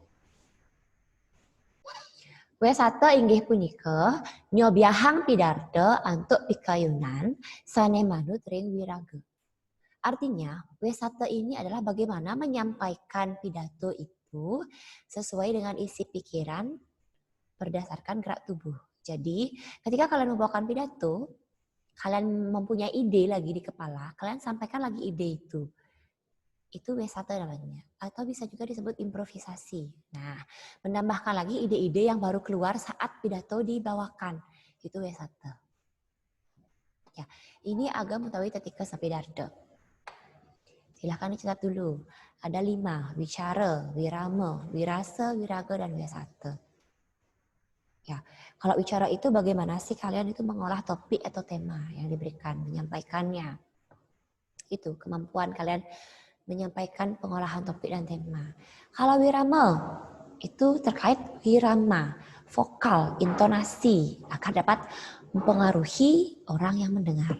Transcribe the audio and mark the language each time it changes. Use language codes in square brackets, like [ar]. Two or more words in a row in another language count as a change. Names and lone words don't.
[ban] W1 inggih punika nyobiahang pidarto antuk pikayunan sane manut ring wiraga. [id] Artinya, W1 ini adalah bagaimana menyampaikan pidato itu sesuai dengan isi pikiran berdasarkan gerak tubuh. Jadi, ketika kalian membawakan pidato, kalian mempunyai ide lagi di kepala, kalian sampaikan lagi ide itu. Itu W1 namanya. Atau bisa juga disebut improvisasi. Nah, menambahkan lagi ide-ide yang baru keluar saat pidato dibawakan. Itu W1. Ya, ini [ban] agam utawi tetikes pidarto. [id] Silahkan dicatat dulu. Ada 5, [ban] wicara, wirama, wirasa, wiraga, [id] dan W1. Ya, kalau wicara itu bagaimana sih kalian itu mengolah topik atau tema yang diberikan, menyampaikannya. Itu kemampuan kalian menyampaikan pengolahan topik dan tema. Kalau wirama itu terkait wirama, vokal, intonasi agar dapat mempengaruhi orang yang mendengar.